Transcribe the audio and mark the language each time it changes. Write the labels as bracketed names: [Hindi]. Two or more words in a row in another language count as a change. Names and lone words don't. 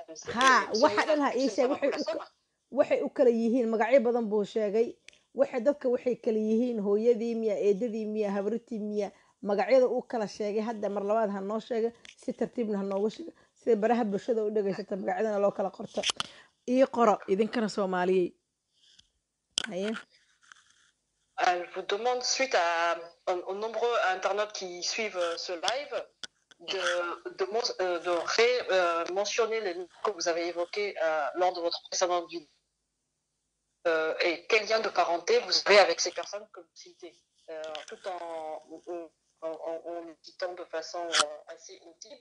[Somali] ha waxa dhan ha ii sheeg waxay u kala yihiin magacyo badan buu sheegay dadka waxay kala yihiin hooyadii miya eedadii miya habritii miya magacyada uu kala sheegay hadda mar labaad ha noo sheega si tartiibna ha noogu sheega sida baraha bulshada u dhageysata magacyadana loo kala qorto ii qoro idinkana Soomaaliyay haye [French] Elle vous demande, suite aux nombreux internautes qui suivent ce live, de mentionner les noms que vous avez évoqués lors de votre précédente vidéo et quel lien de parenté vous avez avec ces personnes que vous citez, tout en le citant de façon assez intime.